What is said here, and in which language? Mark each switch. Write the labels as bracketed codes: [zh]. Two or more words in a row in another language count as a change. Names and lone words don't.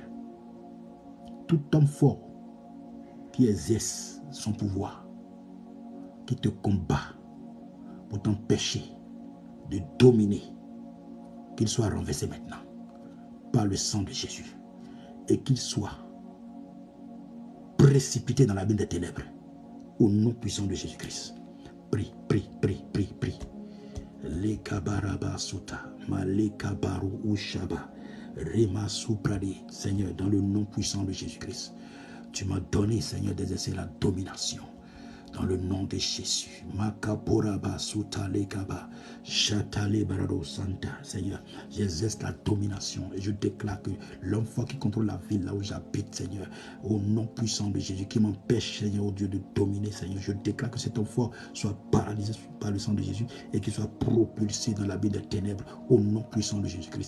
[fr] Tout homme fort qui exerce son pouvoir, qui te combat pour t'empêcher de dominer, qu'il soit renversé maintenant par le sang de Jésus et qu'il soit précipité dans la ville des ténèbres. Au nom puissant de Jésus-Christ. Prie, prie, prie, prie, prie. Le kabaraba suta, male kabaru ushaba, rema supradi. Seigneur, dans le nom puissant de Jésus-Christ, tu m'as donné, Seigneur, d'exercer la domination. Dans le nom de Jésus. Makaporaba sutalekaba, chatale barado santa. Seigneur, j'exerce la domination et je déclare que l'homme fort qui contrôle la ville là où j'habite, Seigneur, au nom puissant de Jésus, qui m'empêche, Seigneur, au Dieu, de dominer, Seigneur, je déclare que cet homme fort soit paralysé par le sang de Jésus et qu'il soit propulsé dans la ville des ténèbres, au nom puissant de Jésus-Christ.